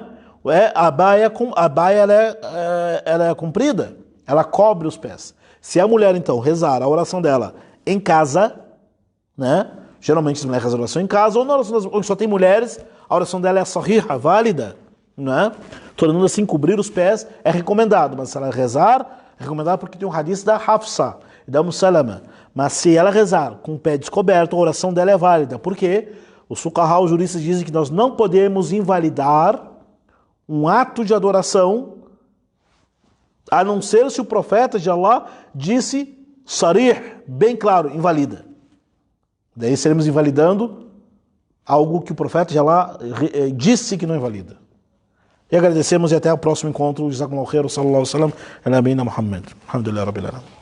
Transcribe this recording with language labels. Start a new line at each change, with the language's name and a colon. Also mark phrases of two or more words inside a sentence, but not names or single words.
Portuguese: A baia ela é comprida, ela cobre os pés. Se a mulher, então, rezar a oração dela em casa, né? Geralmente as mulheres rezam a oração em casa, ou na oração onde só tem mulheres, a oração dela é sahiha, válida, né? Tornando assim, cobrir os pés é recomendado, mas se ela rezar, é recomendado porque tem um hadith da Hafsa, da Salama. Mas se ela rezar com o pé descoberto, a oração dela é válida. Por quê? Os fuqaha, os juristas, dizem que nós não podemos invalidar um ato de adoração, a não ser se o profeta de Allah disse sarih, bem claro, invalida. Daí estaremos invalidando algo que o profeta de Allah disse que não invalida. E agradecemos e até o próximo encontro.
Arabic: جزاكم الله خيرا صلى الله عليه وسلم على نبينا محمد الحمد لله رب العالمين.